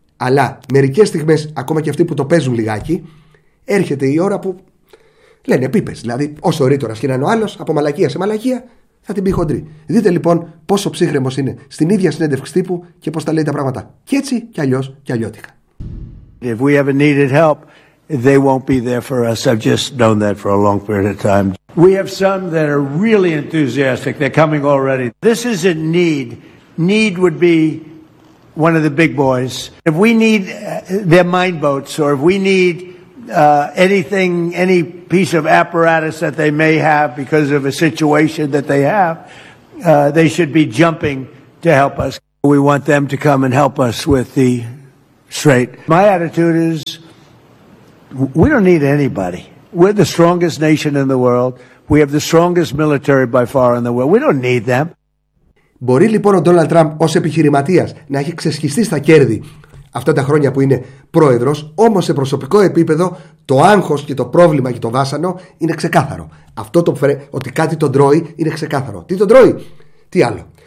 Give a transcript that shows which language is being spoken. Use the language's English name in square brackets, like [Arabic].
[Greek] Αλλά μερικές στιγμές, ακόμα και αυτοί που το παίζουν λιγάκι, έρχεται η ώρα που λένε πίπες. Δηλαδή, όσο ρήτορας και να είναι ο άλλος, από μαλακία σε μαλακία, θα την πει χοντρή. Δείτε λοιπόν πόσο ψύχρεμος είναι στην ίδια συνέντευξη τύπου και πώς τα λέει τα πράγματα. Κι έτσι κι αλλιώς κι αλλιώτικα. [English] If we ever needed help, they won't be there for us. I've just known that for a long period of time. We have some that are really enthusiastic. They're coming already. This is a need. Need would be one of the big boys. If we need their mine boats or if we need anything, any piece of apparatus that they may have because of a situation that they have, they should be jumping to help us. We want them to come and help us with the Straight. My attitude is, we don't need anybody. We're the strongest nation in the world. We have the strongest military by far in the world. We don't need them. [Greek] Μπορεί λοιπόν ο Ντόναλντ Τραμπ ως επιχειρηματίας να έχει ξεσχιστεί στα κέρδη αυτά τα χρόνια που είναι πρόεδρος, όμως σε προσωπικό επίπεδο το άγχος και το πρόβλημα και το βάσανο είναι ξεκάθαρο. Αυτό το ότι κάτι τον τρώει είναι ξεκάθαρο. Τι τον τρώει? Τι άλλο?